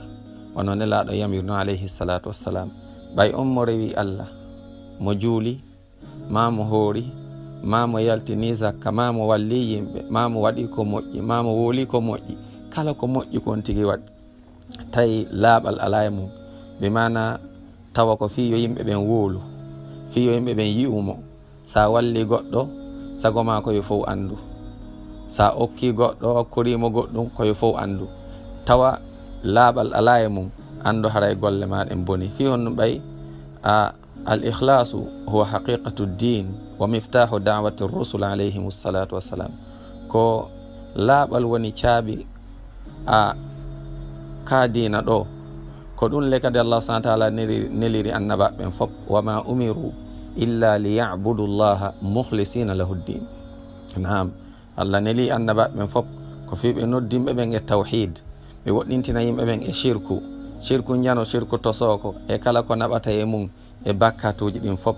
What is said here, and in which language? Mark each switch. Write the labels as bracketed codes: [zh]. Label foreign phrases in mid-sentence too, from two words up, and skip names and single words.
[ff] wono nelaɗo yamirno [ar] عليه الصلاة والسلام, [ff] ɓay on mo rewi Allah, mo juuli, ma mo hoori, ma mo yaltini zakka, ma mo walli yimɓe, ma mo waɗi ko moƴƴi, ma mo wooli ko moƴƴi, kala ko moƴƴi kon tigi waɗi, tawi laaɓal ala e mum, bimana tawa ko fi yo yimɓe ɓen woolu, fi yo yimɓe ɓen yi'umo. sa walli goɗɗo sago ma koye fof andu, sa okki goɗɗo okkorimo goɗɗum koye fof andu, tawa laaɓal ala e mum, andu haray golle maɗen boni. [ar] fi honɗum ɓay الإخلاص هو حقيقة الدين ومفتاح دعوة الرسل عليهم الصلاة والسلام. [ff] ko laaɓal woni caabi ka diina ɗo ko ɗum le kadi Allah [ar] سبحانه وتعالى [ff] neliri annabaɓen fof [ar] وما أمروا إلا ليعبدوا الله مخلصين له الدين. [ff] Naam, Allah neli annabaɓen fof ko fi ɓe noddimɓe ɓen e tawhid, ɓe woɗɗintina yimɓe ɓen e shirku jano, shirku tosoko e kala ko naɓata e mum e bakkatuji ɗin fof.